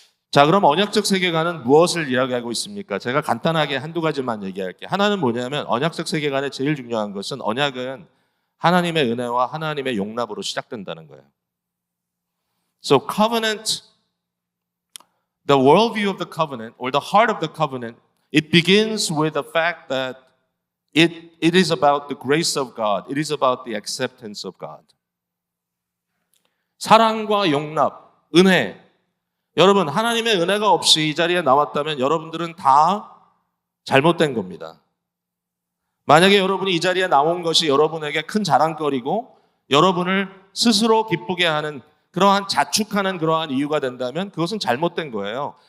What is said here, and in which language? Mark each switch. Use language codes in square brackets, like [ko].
[ko] 자, 그럼 언약적 세계관은 무엇을 이야기하고 있습니까? 제가 간단하게 한두 가지만 얘기할게요. 하나는 뭐냐면 언약적 세계관의 제일 중요한 것은 언약은 하나님의 은혜와 하나님의 용납으로 시작된다는 거예요. [en] So covenant, the worldview of the covenant or the heart of the covenant, it begins with the fact that it is about the grace of God. It is about the acceptance of God. [ko] 사랑과 용납, 은혜. 여러분, 하나님의 은혜가 없이 이 자리에 나왔다면 여러분들은 다 잘못된 겁니다. 만약에 여러분이 이 자리에 나온 것이 여러분에게 큰 자랑거리고 여러분을 스스로 기쁘게 하는 그러한 자축하는 그러한 이유가 된다면 그것은 잘못된 거예요.